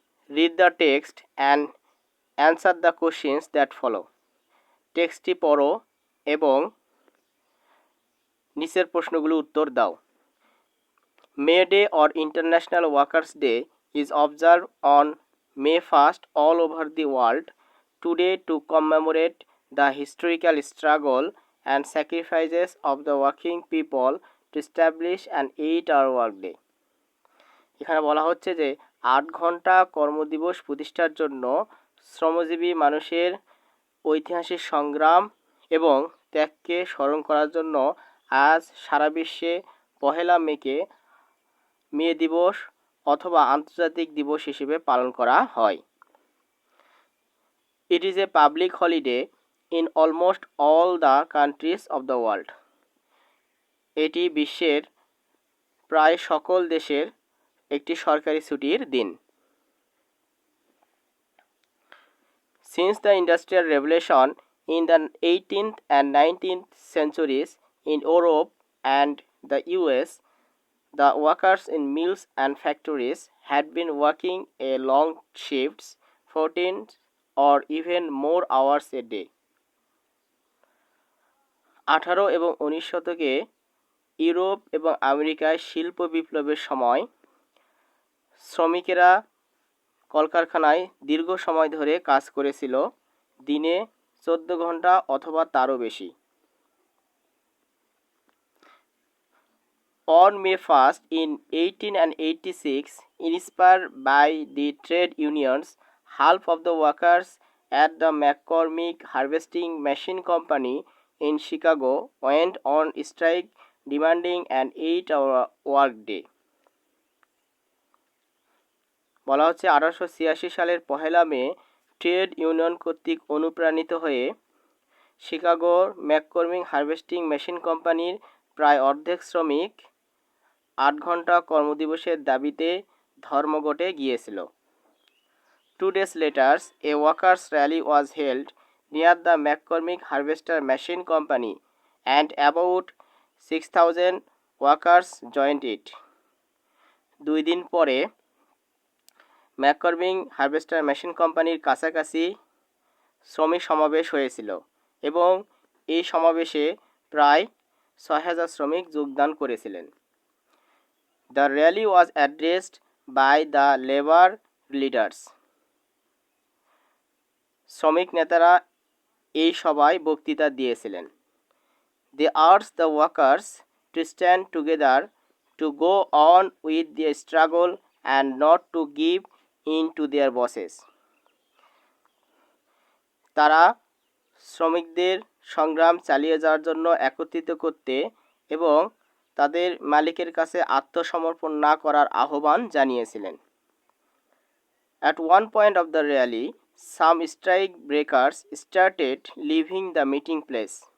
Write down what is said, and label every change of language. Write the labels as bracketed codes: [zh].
[en] Read the text and answer the questions that follow. [bn] টেক্সটটি পড়ো এবং নিচের প্রশ্নগুলো উত্তর দাও। [en] May Day or International Workers' Day is observed on May 1st all over the world today to commemorate the historical struggle and sacrifices of the working people to establish an 8-hour workday. [bn] এখানে বলা হচ্ছে যে 8 ঘন্টা কর্মদিবস প্রতিষ্ঠার জন্য শ্রমজীবী মানুষের ঐতিহাসিক সংগ্রাম এবং ত্যাগকে স্মরণ করার জন্য আজ সারা বিশ্বে 1 মেকে মে দিবস অথবা আন্তর্জাতিক দিবস হিসেবে পালন করা হয়। [en] It is a public holiday in almost all the countries of the world. [bn] এটি বিশ্বের প্রায় সকল দেশের একটি সরকারি ছুটির দিন। [en] Since the industrial revolution in the 18th and 19th centuries in Europe and the US, the workers in mills and factories had been working a long shifts, 14 or even more hours a day. [bn] 18 এবং 19 শতকে Europe এবং আমেরিকায় শিল্প বিপ্লবের সময় শ্রমিকেরা কলকারখানায় দীর্ঘ সময় ধরে কাজ করেছিল, দিনে 14 ঘন্টা অথবা তারও বেশি। [en] On May 1st in 1886, inspired by the trade unions, half of the workers at the McCormick Harvesting Machine Company in Chicago went on strike demanding an 8-hour work day. [bn] বলা হচ্ছে 1886 সালের 1 মে ট্রেড ইউনিয়ন কর্তৃক অনুপ্রাণিত হয়ে শিকাগোর McCormick harvesting machine কোম্পানির প্রায় অর্ধেক শ্রমিক 8 ঘন্টা কর্মদিবসের দাবিতে ধর্মঘটে গিয়েছিল। [en] 2 days later, a workers' rally was held near the McCormick Harvester Machine Company and about 6,000 workers joined it. [bn] 2 দিন পরে ম্যাককর্মিং হারভেস্টার মেশিন কোম্পানির কাছাকাছি শ্রমিক সমাবেশ হয়েছিল এবং এই সমাবেশে প্রায় 6,000 শ্রমিক যোগদান করেছিলেন। [en] The rally was addressed by the labour leaders. [bn] শ্রমিক নেতারা এই সভায় বক্তৃতা দিয়েছিলেন। [en] They urge the workers to stand together, to go on with the struggle and not to give in to their bosses. [bn] তারা শ্রমিকদের সংগ্রাম চালিয়ে যাওয়ার জন্য একত্রিত করতে এবং তাদের মালিকের কাছে আত্মসমর্পণ না করার আহ্বান জানিয়েছিলেন। [en] At one point of the rally, some strike breakers started leaving the meeting place.